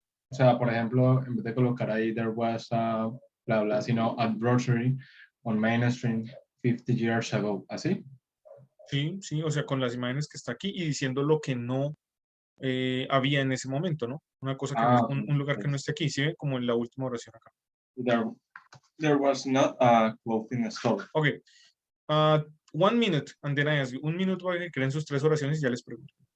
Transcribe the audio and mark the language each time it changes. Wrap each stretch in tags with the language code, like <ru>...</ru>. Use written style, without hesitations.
<es>O sea, por ejemplo, en vez de colocar ahí</es> <en>there was a bla bla,</en> <es>sino</es> <en>a grocery on Main Street 50 years ago.</en> <es>¿Así? Sí, sí, o sea, con las imágenes que está aquí y diciendo lo que no había en ese momento, ¿no? Una cosa que no, un lugar que no esté aquí, ¿sí ve? Como en la última oración acá.</es> <en>There was not a clothing store. Ok. 1 minute, and then I ask you.</en> <es>1 minuto para que creen sus 3 oraciones y ya les pregunto.</es>